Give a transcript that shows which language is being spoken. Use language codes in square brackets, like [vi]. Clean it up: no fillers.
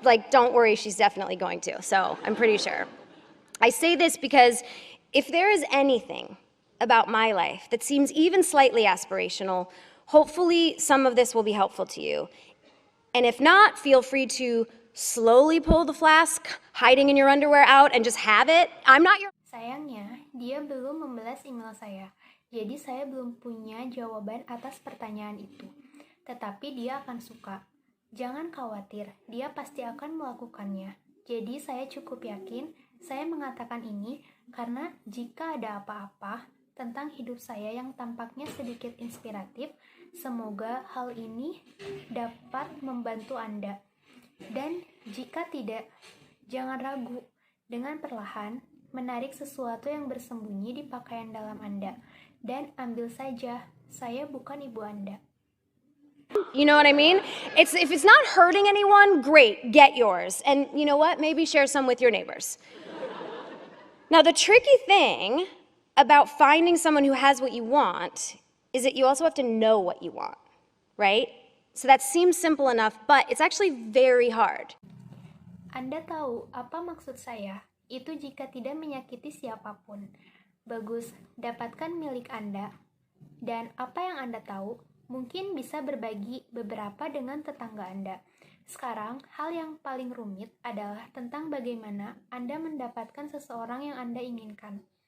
[en] Don't worry, she's definitely going to, so I'm pretty sure. I say this because if there is anything about my life that seems even slightly aspirational, hopefully some of this will be helpful to you. And if not, feel free to slowly pull the flask, hiding in your underwear out, and just have it. I'm not your... [id] Sayangnya, dia belum membalas email saya, jadi saya belum punya jawaban atas pertanyaan itu. Tetapi dia akan suka. Jangan khawatir, dia pasti akan melakukannya. Jadi saya cukup yakin, saya mengatakan ini karena jika ada apa-apa tentang hidup saya yang tampaknya sedikit inspiratif, semoga hal ini dapat membantu Anda. Dan jika tidak, jangan ragu. Dengan perlahan, menarik sesuatu yang bersembunyi di pakaian dalam Anda. Dan ambil saja, saya bukan ibu Anda. [en] You know what I mean? If it's not hurting anyone, great, get yours. And you know what? Maybe share some with your neighbors. Now, the tricky thing about finding someone who has what you want is that you also have to know what you want, right? So that seems simple enough, but it's actually very hard. [id] Anda tahu apa maksud saya? Itu jika tidak menyakiti siapapun. Bagus, dapatkan milik Anda. Dan apa yang Anda tahu, mungkin bisa berbagi beberapa dengan tetangga Anda. Sekarang, hal yang paling rumit adalah tentang bagaimana Anda mendapatkan seseorang yang Anda inginkan.